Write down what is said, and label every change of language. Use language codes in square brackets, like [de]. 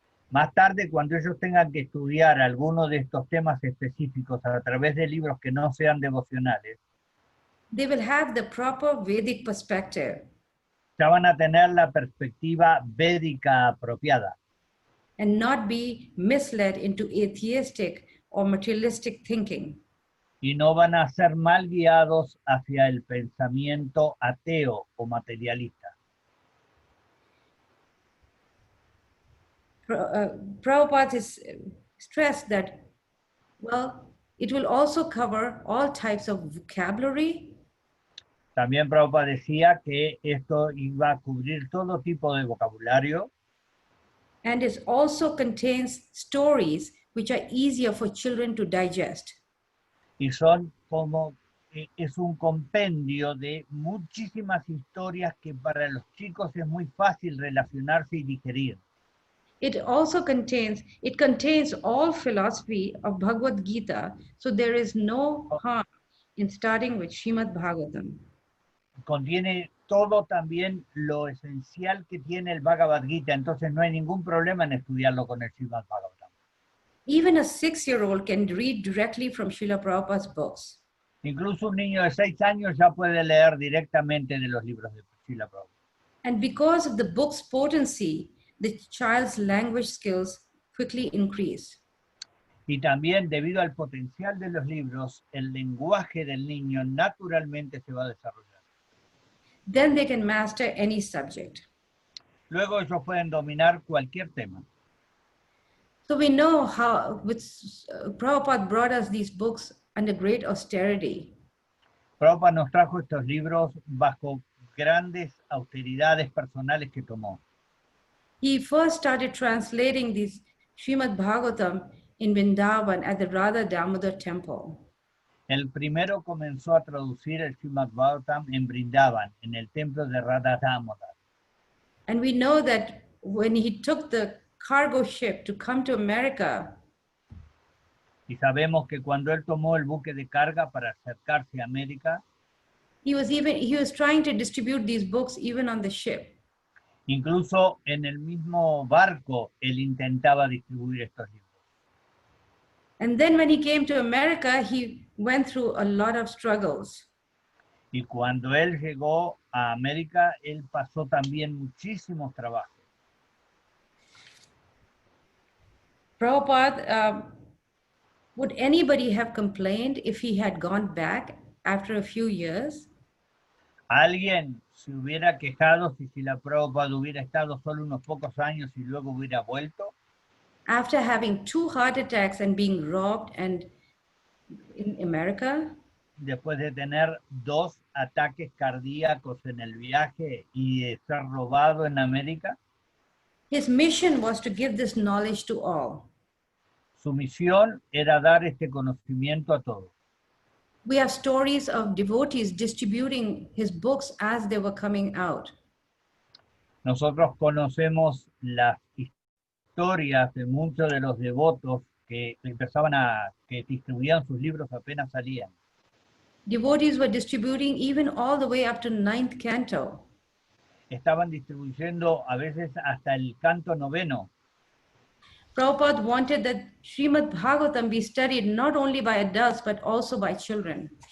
[es] Más tarde, cuando ellos tengan que estudiar alguno de estos temas específicos a través de libros que no sean devocionales, [en] they will have the proper Vedic perspective [es] ya van a tener la perspectiva védica apropiada [en] and not be misled into atheistic or materialistic thinking. [es] y no van a ser mal guiados hacia el pensamiento ateo o materialista. [en] Prabhupada has stressed that, well, it will also cover all types of vocabulary, [es] También Prabhupada decía que esto iba a cubrir todo tipo de vocabulario [en] and it also contains stories which are easier for children to digest. [es] y son como, es un compendio de muchísimas historias que para los chicos es muy fácil relacionarse y digerir. [en] It contains all philosophy of Bhagavad Gita, so there is no harm in starting with Srimad-bhagavatam. [es] Contiene todo también lo esencial que tiene el Bhagavad Gita, entonces no hay ningún problema en estudiarlo con el Srimad-bhagavatam. [en] Even a 6-year-old can read directly from Srila Prabhupada's books. [es] Incluso un niño de 6 años ya puede leer directamente de los libros de Srila Prabhupada. [en] And because of the book's potency, the child's language skills quickly increase. [es] Y también debido al potencial de los libros, el lenguaje del niño naturalmente se va a desarrollar. [en] Then they can master any subject. [es] Luego ellos pueden dominar cualquier tema. [en] So we know how Prabhupada brought us these books under great austerity. [es] Prabhupada nos trajo estos libros bajo grandes austeridades personales que tomó. [en] He first started translating these Srimad-bhagavatam in Vrindavan at the Radha Damodar temple. [es] El primero comenzó a traducir el Srimad-bhagavatam en Brindavan, en el templo de Radha Damodar. [en] And we know that when he took the cargo ship to come to America, [es] Y sabemos que cuando él tomó el buque de carga para acercarse a América, [en] he was trying to distribute these books even on the ship. [es] incluso en el mismo barco, él intentaba distribuir estos libros. [en] And then when he came to America, he went through a lot of struggles. [es] Y cuando él llegó a América, él pasó también muchísimos trabajos. [en] Prabhupada, would anybody have complained if he had gone back after a few years? [es] ¿Alguien se hubiera quejado si la Prabhupada hubiera estado solo unos pocos años y luego hubiera vuelto? [en] After having 2 heart attacks and being robbed and in America? [es] Después de tener 2 ataques cardíacos en el viaje y de ser robado en América, [en] His mission was to give this knowledge to all. [es] su misión era dar este conocimiento a todos. [en] We have stories of devotees distributing his books as they were coming out. [es] Nosotros conocemos las historias de muchos de los devotos que que distribuían sus libros apenas salían. [en] Devotees were distributing even all the way up to 9th canto. [es] Estaban distribuyendo a veces hasta el canto 9. [en] Prabhupada wanted that Srimad-bhagavatam be studied not only by adults but also by children.